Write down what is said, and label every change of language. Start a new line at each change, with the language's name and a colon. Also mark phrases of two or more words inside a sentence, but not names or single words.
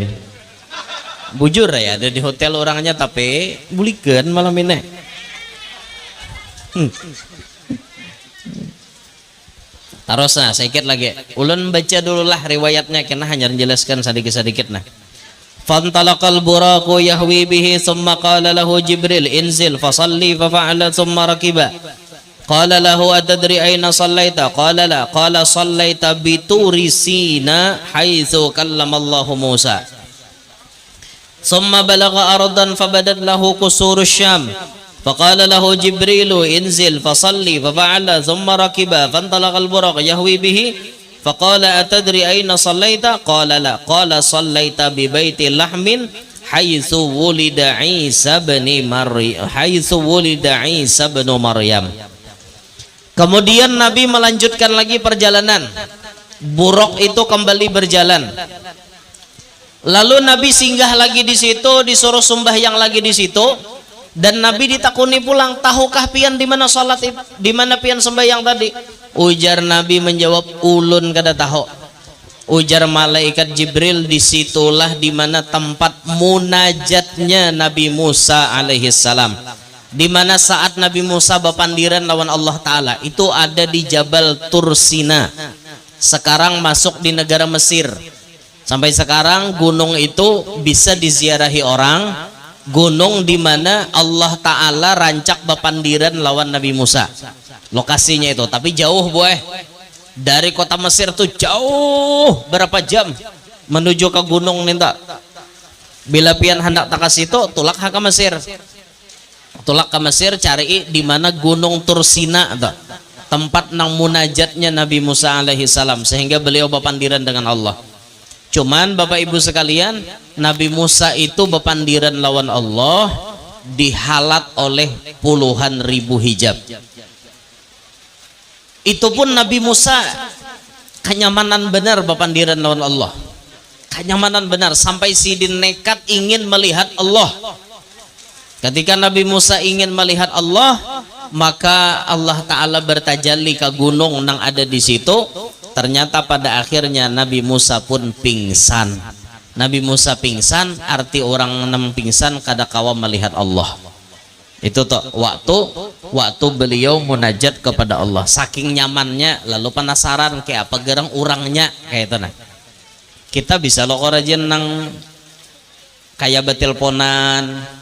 Banjar: Bujur ya ada di hotel orangnya tapi bulikan malam ini. Tarosna sedikit lagi. Ulun baca dululah riwayatnya karena hanya menjelaskan sedikit-sedikit nah.
Arabic: فانطلق البراق يهوي به ثم قال له جبريل انزل فصل ففعل ثم ركب. قال له أتدري أين صليت? قال لا. قال صليت بطور سيناء حيث كلم الله موسى. ثم بلغ أرضا فبدت له قصور الشام. فقال له جبريل انزل فصل ففعل ثم ركب فانطلق البراق يهوي به فقال أتدري أين صليت? قال لا. قال صليت ببيت لحم حيث ولد عيسى بن مريم.
Indonesian: Kemudian Nabi melanjutkan lagi perjalanan.
Banjar: Buraq itu kembali berjalan. Lalu Nabi singgah lagi di situ, disuruh sembahyang lagi di situ, dan Nabi ditakuni pulang, tahukah pian di mana salat, di mana pian sembahyang tadi? Ujar Nabi menjawab, ulun kada tahu. Ujar malaikat Jibril, disitulah di mana tempat munajatnya Nabi Musa
Arabic: عليه السلام.
Banjar: Di mana saat Nabi Musa bepandiran lawan Allah Ta'ala itu ada di Jabal Tursina.
Indonesian: Sekarang masuk di negara Mesir. Sampai sekarang gunung itu bisa diziarahi orang.
Banjar: Gunung di mana Allah Ta'ala rancak bepandiran lawan Nabi Musa. Lokasinya itu, tapi jauh boy. Dari kota Mesir tuh jauh berapa jam menuju ke gunung ninta. Bila pian hendak tak ke situ, tulak ke Mesir. Tulak ke Mesir cari di mana gunung Tursina atau tempat nang munajatnya Nabi Musa
Arabic: عليه السلام
Banjar: sehingga beliau bepandiran dengan Allah. Cuman Bapak Ibu sekalian, Nabi Musa itu bepandiran lawan Allah dihalat oleh puluhan ribu hijab. Itu pun Nabi Musa kenyamanan benar bepandiran lawan Allah. Kenyamanan benar sampai sidin nekat ingin melihat Allah.
Indonesian: Ketika Nabi Musa ingin melihat Allah, maka Allah Ta'ala bertajalli ke gunung yang ada di situ. Ternyata pada akhirnya Nabi Musa pun pingsan.
Banjar: Nabi Musa pingsan, arti orang enam pingsan kada kawa melihat Allah.
Indonesian: Itu tuh waktu beliau munajat kepada Allah.
Banjar: Saking nyamannya, lalu penasaran kayak apa gerang orangnya kayak itu nah. Kita bisa lo rajin nang kayak betelponan.